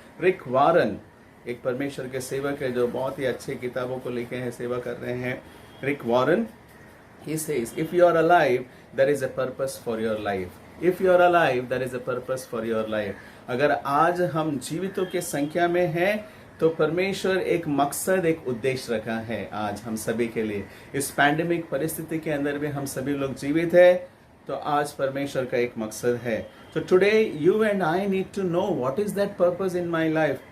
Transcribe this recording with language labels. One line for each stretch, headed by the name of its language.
Hindi: रिक वारन एक परमेश्वर के सेवक है जो बहुत ही अच्छी किताबों को लिखे हैं, सेवा कर रहे हैं।
English: Rick Warren, he says, if you are alive, there is a purpose for your life. If you are alive, there is a purpose for your life.
Hindi: अगर आज हम जीवितों के संख्या में हैं तो परमेश्वर एक मकसद, एक उद्देश्य रखा है आज हम सभी के लिए। इस पैंडेमिक परिस्थिति के अंदर भी हम सभी लोग जीवित है तो आज परमेश्वर का एक मकसद है।
English: तो today you and I need to know what is that purpose in my life.